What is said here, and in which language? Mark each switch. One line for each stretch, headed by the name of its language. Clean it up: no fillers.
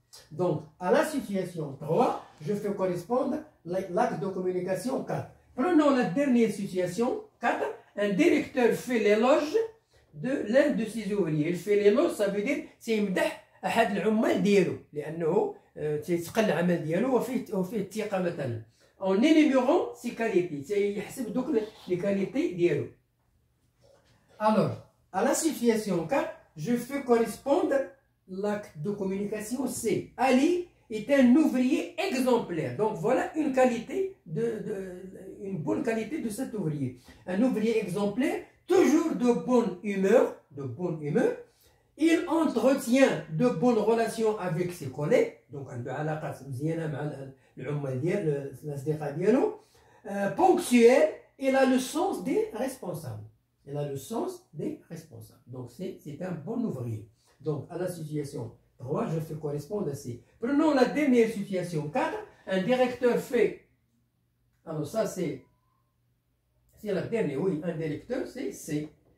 French: Donc, à la situation 3, je fais correspondre l'acte de communication 4. Prenons la dernière situation 4. Un directeur fait l'éloge de l'un de ses ouvriers. Il fait l'éloge, ça veut dire
Arabic: سيمدح أحد العمال ديالو لأنه تيتقن العمل ديالو وفيه الثقة مثلا.
French: En énumérant ses qualités,
Arabic: سيحسب دوك
French: les qualités ديالو. Alors, à la situation 4, je fais correspondre l'acte de communication C. Ali est un ouvrier exemplaire. Donc voilà une qualité, une bonne qualité de cet ouvrier. Un ouvrier exemplaire, toujours de bonne humeur, Il entretient de bonnes relations avec ses collègues.
Arabic: Donc عنده علاقات مزيانة مع العمال ديال الأصدقاء ديالو.
French: Ponctuel, il a le sens des responsables. Il a le sens des responsables. Donc c'est un bon ouvrier. Donc à la situation 3, je fais correspondre à C. Prenons la dernière situation 4. Un directeur fait... Alors ça c'est la dernière, oui. Un directeur c'est C.